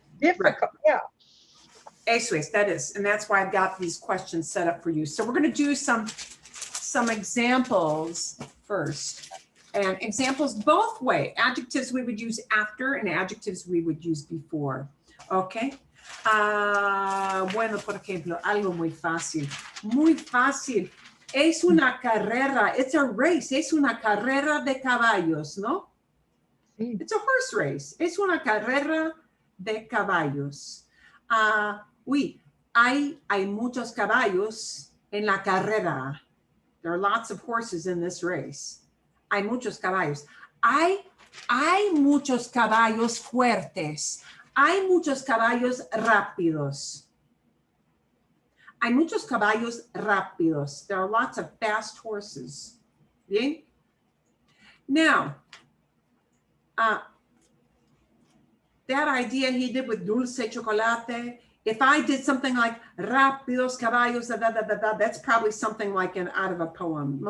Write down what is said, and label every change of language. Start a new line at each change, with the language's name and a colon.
English: difficult. Right. Yeah.
Spanish: Eso es,
English: that is, and that's why I've got these questions set up for you. So we're going to do some examples first, and examples both way. Adjectives we would use after, and adjectives we would use before. Okay.
Spanish: Bueno, por ejemplo, algo muy fácil. Muy fácil. Es una carrera.
English: It's a race.
Spanish: Es una carrera de caballos, ¿no? Sí.
English: It's a horse race.
Spanish: Es una carrera de caballos.
French: Oui,
Spanish: hay muchos caballos en la carrera.
English: There are lots of horses in this race.
Spanish: Hay muchos caballos. Hay muchos caballos fuertes. Hay muchos caballos rápidos. Hay muchos caballos rápidos.
English: There are lots of fast horses.
Spanish: Bien?
English: Now, that idea he did with dulce chocolate, if I did something like
Spanish: rápidos caballos,
English: that's probably something like out of a poem.